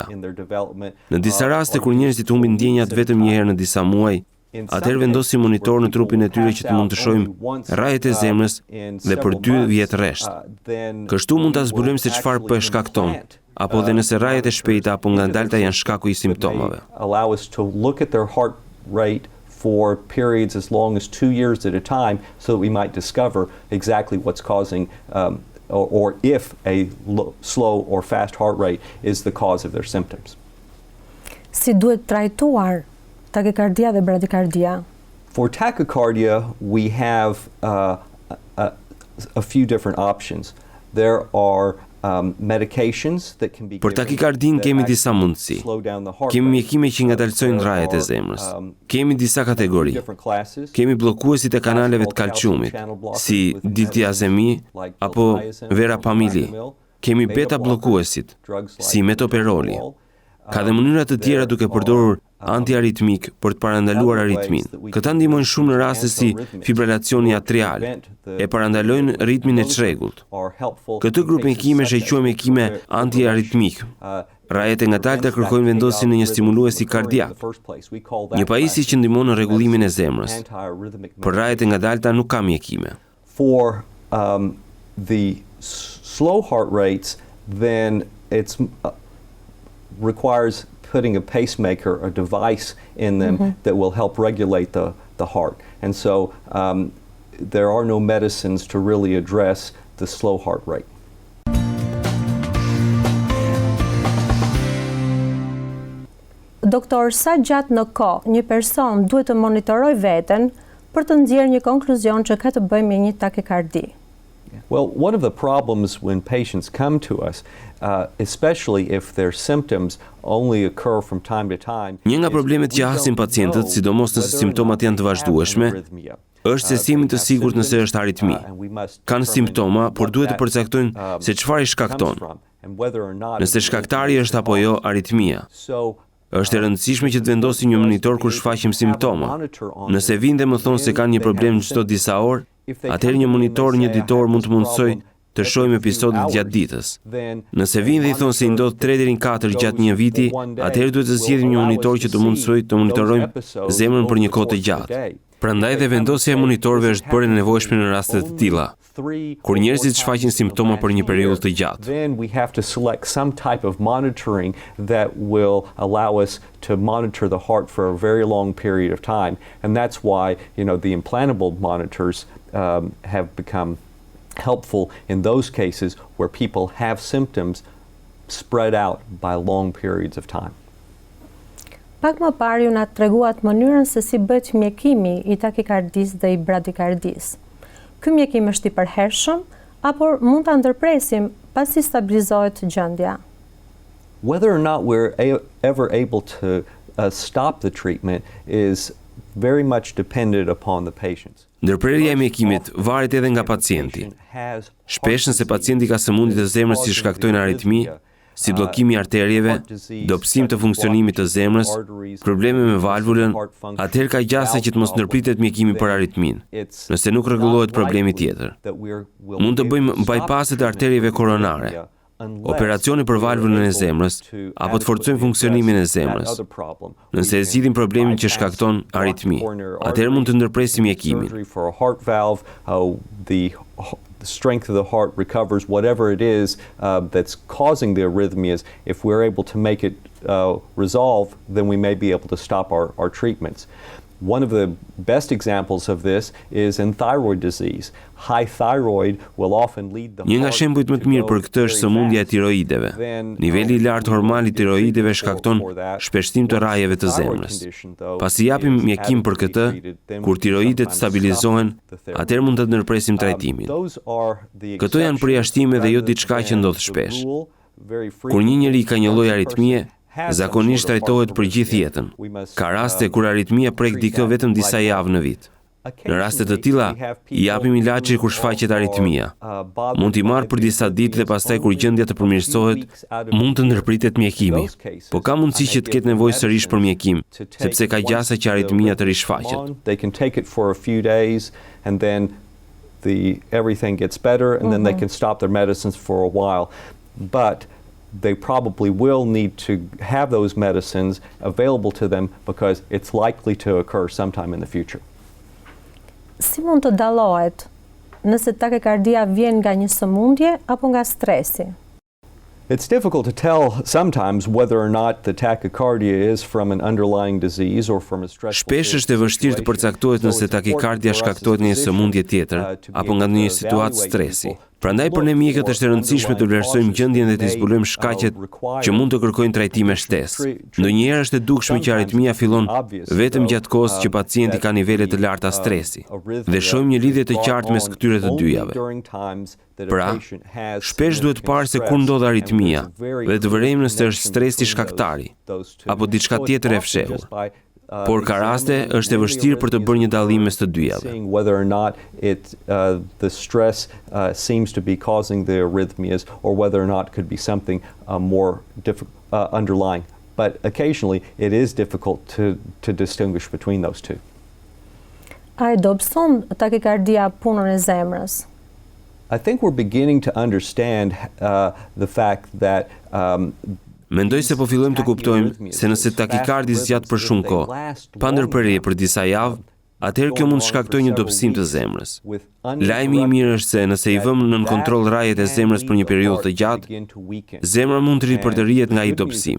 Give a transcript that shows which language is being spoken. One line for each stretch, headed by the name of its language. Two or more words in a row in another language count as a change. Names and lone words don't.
Albanian: Në disa raste kur njerëzit humbin ndjenjat vetëm një herë në disa muaj, atëherë vendosim monitor në trupin e tyre që të mund të shohim rajet e zemrës dhe për 2 vjet rresht. Kështu mund ta zbulojmë se çfarë po e shkakton, apo dhe nëse rajet e shpejta apo ngandalta janë shkaku i simptomave.
English: For periods as long as 2 years at a time, so that we might discover exactly what's causing or if a slow or fast heart rate is the cause of their symptoms.
Albanian: Si duhet trajtuar takikardia dhe bradikardia?
English: For tachycardia, we have a few different options. There are medications that can be
Albanian: Për takikardin kemi disa mundësi. Kemi mjekime që ngadalsojnë rajet e zemrës. Kemi disa kategori. Kemi bllokuesit e kanaleve të kalciumit, si diltiazemi apo verapamilje. Kemi beta bllokuesit, si metoperoli. Ka dhe mënyra të tjera duke përdorur antiaritmik për të parandaluar aritmin. Këta ndihmojnë shumë në raste si fibrilacioni atrial, e parandalojnë ritmin e çrregullt. Këtë grup mjekimesh e quajmë mjekime antiaritmik. Rajet e ngadalta kërkojnë vendosjen e një stimuluesi kardiak, një pajisje që ndihmon në rregullimin e zemrës. Për rajet e ngadalta nuk ka mjekime.
English: For the slow heart rates, then it's requires putting a pacemaker, a device in them that will help regulate the heart. And so there are no medicines to really address the slow heart rate.
Albanian: Doktor, sa gjatë në kohë një person duhet të monitoroj veten për të nxjerrë një konkluzion që ka të bëjë me një takikardi?
English: Well, one of the problems when patients come to us, especially if their symptoms only occur from time to time.
Albanian: Një nga problemet që hasin pacientët, sidomos nëse simptomat janë të vazhdueshme, është se si jemi të sigurt nëse është aritmi. Kanë simptoma, por duhet të përcaktojnë se çfarë i shkakton. Nëse shkaktari është apo jo aritmia. Është e rëndësishme që të vendosim një monitor kur shfaqim simptoma. Nëse vinë dhe më thonë se kanë një problem çdo disa orë, atëherë një monitor një ditor mund të mundsoj të shohim episodet gjatë ditës. Nëse vinë dhe i thonë se i ndodh 3 deri në 4 gjatë një viti, atëherë duhet të zgjedhim një monitor që të mundsoj të monitorojmë zemrën për një kohë të gjatë. Prandaj dhe vendosja e monitorëve është bërë e nevojshme në raste të tilla, kur njerëzit shfaqin simptoma për një periudhë të gjatë.
English: Then we have to select some type of monitoring that will allow us to monitor the heart for a very long period of time, and that's why, the implantable monitors have become helpful in those cases where people have symptoms spread out by long periods of time.
Albanian: Pak më parë ju na treguat mënyrën se si bëhet mjekimi i takikardisë dhe i bradikardisë. Ky mjekim është i përhershëm apo mund ta ndërpresim pasi stabilizohet gjendja?
English: Whether or not we're ever able to stop the treatment is very much dependent upon the patients.
Albanian: Ndërprerja e mjekimit varet edhe nga pacienti. Shpesh nëse pacienti ka sëmundje të zemrës që shkaktojnë aritmi, si bllokimi i arterieve, dobësim të funksionimit të zemrës, probleme me valvulën, atëherë ka gjasa që të mos ndërpritet mjekimi për aritmin, nëse nuk rregullohet problemi tjetër. Mund të bëjmë bypasset e arterieve koronare, operacione për valvulën e zemrës, apo të forcojmë funksionimin e zemrës. Nëse e zgjidhim problemin që shkakton aritmi, atëherë mund të ndërpresim mjekimin.
English: The strength of the heart recovers whatever it is that's causing the arrhythmias. If we're able to make it resolve, then we may be able to stop our treatments. One of the best examples of this is in thyroid disease. High thyroid will often lead the heart.
Albanian: Një nga shembujt më të mirë për këtë është sëmundja e tiroideve. Niveli i lartë hormonal i tiroideve shkakton shpeshtim të rajeve të zemrës. Pasi japim mjekim për këtë, kur tiroidet stabilizohen, atëherë mund të ndërpresim trajtimin. Këto janë përjashtime dhe jo diçka që ndodh shpesh. Kur një njeri ka një lloj aritmie, zakonisht trajtohet për gjithë jetën. Ka raste kur aritmia prek dikë vetëm disa javë në vit. Në raste të tilla, i japim ilazhe kur shfaqet aritmia. Mund t'i marrë për disa ditë dhe pastaj kur gjendja të përmirësohet, mund të ndërpritet mjekimi. Po ka mundësi që të ketë nevojë sërish për mjekim, sepse ka gjasa që aritmia të rishfaqet.
English: They can take it for a few days and then everything gets better and then they can stop their medicines for a while. But they probably will need to have those medicines available to them because it's likely to occur sometime in the future.
Albanian: Si mund të dallohet nëse takikardia vjen nga një sëmundje apo nga stresi?
English: It's difficult to tell sometimes whether or not the tachycardia is from an underlying disease or from a stressful situation.
Albanian: Shpesh është e vështirë të përcaktohet nëse takikardia shkaktohet nga një sëmundje tjetër apo nga një situatë stresi. Prandaj për ne mjekët është e rëndësishme të vlerësojmë gjendjen dhe të zbulojmë shkaqet që mund të kërkojnë trajtime shtesë. Ndonjëherë është e dukshme që aritmia fillon vetëm gjatë kohës që pacienti ka nivele të larta stresi dhe shohim një lidhje të qartë mes këtyre të dyjave. Pra, shpesh duhet parë se kur ndodh aritmia dhe të vërejmë nëse është stresi shkaktari apo diçka tjetër e fshehur. Por ka raste është e vështirë për të bërë një dallim mes të dyjave.
English: Whether or not the stress seems to be causing the arrhythmias or whether or not it could be something more underlying. But occasionally it is difficult to distinguish between those two.
Albanian: A e dobëson takikardia punën e zemrës?
English: I think we're beginning to understand the fact that
Albanian: Mendoj se po fillojmë të kuptojmë se nëse takikardi zgjat për shumë kohë, pa ndërprerje për disa javë, atëherë kjo mund të shkaktojë një dobësim të zemrës. Lajmi i mirë është se nëse i vëmë nën kontroll rajet e zemrës për një periudhë të gjatë, zemra mund të ripërtërihet nga ai dobësim.